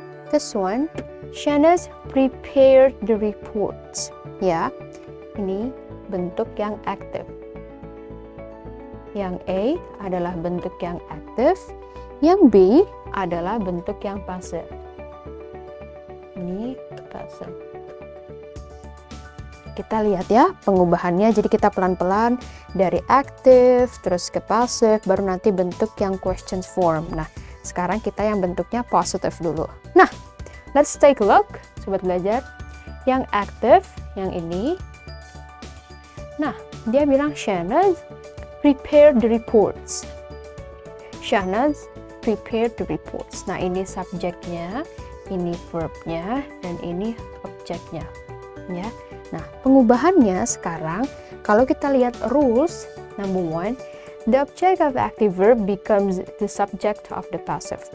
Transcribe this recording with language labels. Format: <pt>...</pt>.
<en>This one, Shanaz prepared the reports.</en> <id>Ya, ini bentuk yang active. Yang A adalah bentuk yang active, yang B adalah bentuk yang passive. Ini passive. Kita lihat ya pengubahannya, jadi kita pelan-pelan dari active terus ke passive, baru nanti bentuk yang questions form. Nah, sekarang kita yang bentuknya positive dulu. Nah,</id> <en>let's take a look,</en> <id>sobat belajar. Yang active, yang ini. Nah, dia bilang Shanaz</id> <en>prepare the reports. Shanaz prepare the reports.</en> <id>Nah, ini subjeknya, ini verbnya, dan ini objeknya. Ya. Nah, pengubahannya sekarang kalau kita lihat</id> <en>rules, number 1, the object of active verb becomes the subject of the passive.</en>